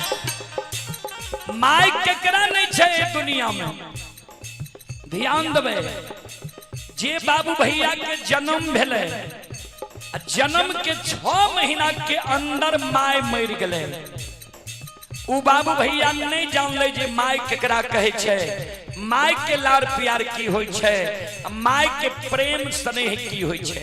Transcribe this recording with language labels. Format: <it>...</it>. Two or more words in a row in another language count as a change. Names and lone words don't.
<mai>माय केकरा नहीं छे दुनिया में। ध्यान देवे, जे बाबू भैया के जन्म भेले, जन्म के 6 महीना के अंदर माय मर गए। उ बाबू भैया नहीं जानले जे माय केकरा कहे छे, माय के लाड़ प्यार की होय छे, माय के प्रेम स्नेह की होय छे।</mai>